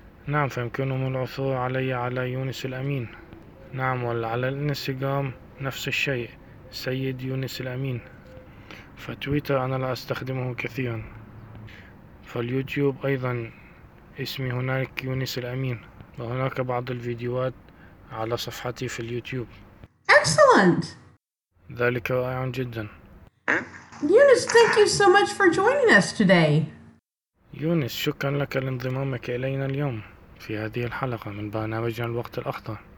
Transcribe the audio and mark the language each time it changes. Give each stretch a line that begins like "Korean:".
Arabic: نعم فيمكنهم العثور علي على يونس الأمين. نعم وعلى الانستغرام نفس الشيء سيد يونس الأمين. فتويتر أنا لا أستخدمه كثيرا. فاليوتيوب أيضا اسمي هناك يونس الأمين وهناك بعض الفيديوهات على صفحتي في اليوتيوب.
English: Excellent.
Arabic: ذلك رائع جدا.
English: Yunus thank you so much for joining us today.
Arabic: يونس شكرا لك لانضمامك إلينا اليوم في هذه الحلقة من برنامجنا الوقت الأخضر.